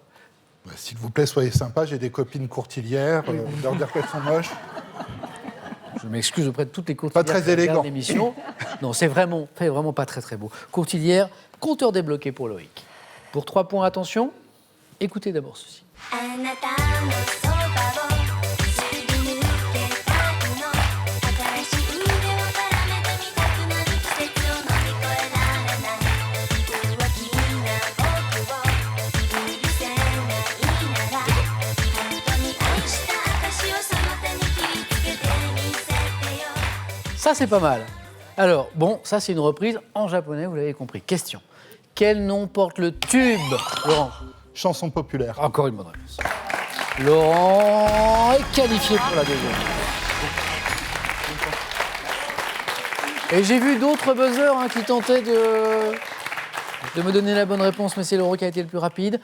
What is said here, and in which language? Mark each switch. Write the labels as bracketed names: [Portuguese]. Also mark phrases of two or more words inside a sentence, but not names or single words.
[French] S'il vous plaît, soyez sympa, j'ai des copines courtilières, leur dire qu'elles sont moches. Je m'excuse auprès de toutes les courtilières Pas très qui regardent élégant. l'émission. Non, c'est vraiment pas très très beau. Courtilière, compteur débloqué pour Loïc. Pour 3 points, attention, écoutez d'abord ceci. [Japanese] あなたのそばをすり抜けたいの新しい腕を絡めてみたくなる季節を乗り越えられない浮気な僕を許せないなら本当に愛した証をその手に切りつけてみせてよ [French] Ça, c'est pas mal. Alors, bon, ça, c'est une reprise en japonais, vous l'avez compris. Question. Quel nom porte le tube, Laurent? Chanson populaire. Encore une bonne réponse. Laurent est qualifié pour la deuxième. Et j'ai vu d'autres buzzers qui tentaient de me donner la bonne réponse, mais c'est Laurent qui a été le plus rapide.